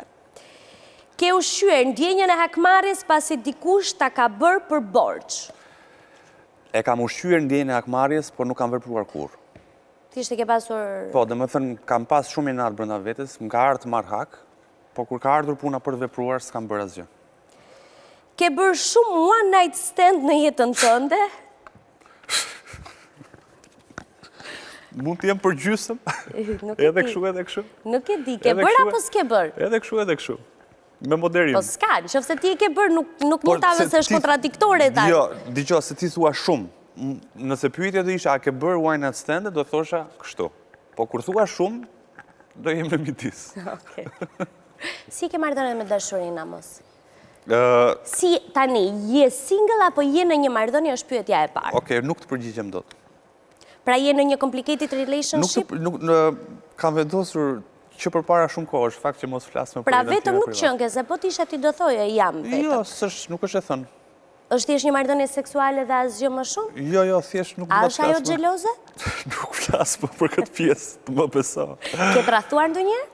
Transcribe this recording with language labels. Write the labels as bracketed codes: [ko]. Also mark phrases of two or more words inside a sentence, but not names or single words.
[sq] Ke ushqyer ndjenjën e hakmarrjes pasi dikush ta ka bërë për borxh. E kam ushqyer ndjenjën e hakmarrjes, por nuk kam vepruar kurrë. Ti ishte ke pasur... Po, dhe më thënë, kam pas shumë inat brenda vetes, më ka ardhur të marr hak, po kur ka ardhur puna për të vepruar, s'kam bërë asgjë. Ke bërë shumë [en] one night stand [sq] në jetën tënde? Mund të jem për gjysëm, edhe kështu. Nuk e di, ke bërë apo s'ke bërë? Edhe kështu. Me moderim. Po s'ka, nëse ti e ke bërë, nuk mund ta vësh është kontradiktore ta. Jo, dëgjoj, se ti thua shumë. Nëse pyetja do isha a ke bërë [en] one night stand, [sq] do thosha kështu. Po kur thua shumë, do jem në midis. Okej. Si ke marrëdhënie me dashurinë, Amos? Si tani, je single apo je në një marrëdhënie, është pyetja e parë. Okej, nuk të përgjigjem dot. Pra je në një [en] complicated relationship? [sq] Kam vendosur që përpara shumë kohë, është fakt që mos flas më për Pra jetën time vetëm nuk private. qënke, se po t'isha ti do thoje jam vetëm. Jo, nuk është e thënë. Është thjesht një marrëdhënie seksuale dhe asgjë më shumë? Jo, thjesht nuk A do të është ajo flas më. xheloze? Nuk flas më për këtë pjesë, të më beso. Ke tradhtuar ndonjëherë?